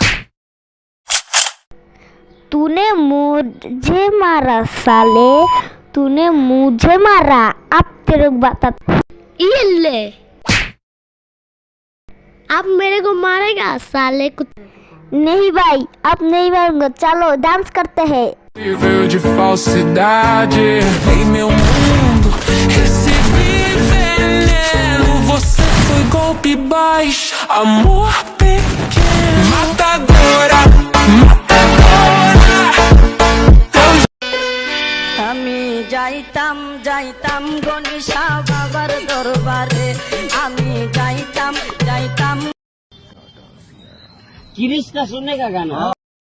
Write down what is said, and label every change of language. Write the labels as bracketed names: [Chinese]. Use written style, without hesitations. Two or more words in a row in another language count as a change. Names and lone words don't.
[Hindi] तूने मुझे मारा साले, तूने मुझे मारा। अब तेरे को बता। ये ले, अब मेरे को मारेगा साले कुत्ता? नहीं भाई, अब नहीं मारूंगा। चलो डांस करते हैं। [Portuguese] Nível de falsidade em meu mundo, recebi veneno. Você foi golpe baixo, amor pequeno, matadora, matadora. [Bangla] আমি যাইতাম গণেশা বাবার দরবারে, আমি যাইতাম। [Hindi] किरिश का सुनने का गाना।